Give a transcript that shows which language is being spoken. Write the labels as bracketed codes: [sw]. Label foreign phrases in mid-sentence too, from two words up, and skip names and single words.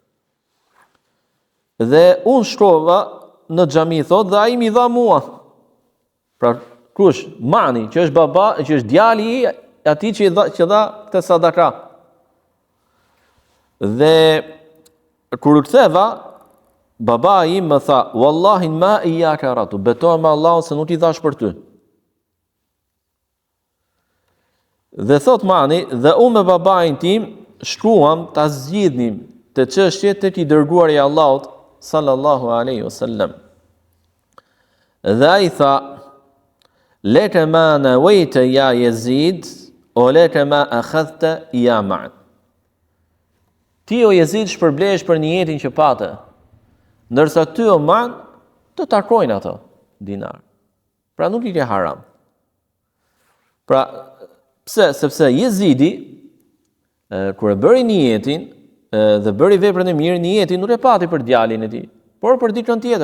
[sq] Dhe unë shkova në xhami, thot, dhe ai mi dha mua. Pra kush? Mani, që është baba, që është djali i atij që dha këtë sadaka. Dhe kur u ktheva, baba im më tha, [ar] والله ما إياك أردت, [sq] betohem me Allahun se nuk i dhash për ty. Dhe thot Mani, dhe unë me babain tim shkruam ta zgjidhnim të çështjet tek i dërguari i Allahut [ar] صلى الله عليه وسلم. [sq] Dhe ai tha, [ar] لك ما نويت يا يزيد أو لك ما أخذت يا معن. [sq] Ti o Yazid shpërblesh për niyetin që pate, ndërsa ty o Man të takojnë ato dinar. Pra nuk i ke haram. Pra pse? Sepse Yazidi kur e bëri niyetin dhe bëri veprën e mirë, niyeti nuk e pati për djalin e tij, por për dikën tjetër.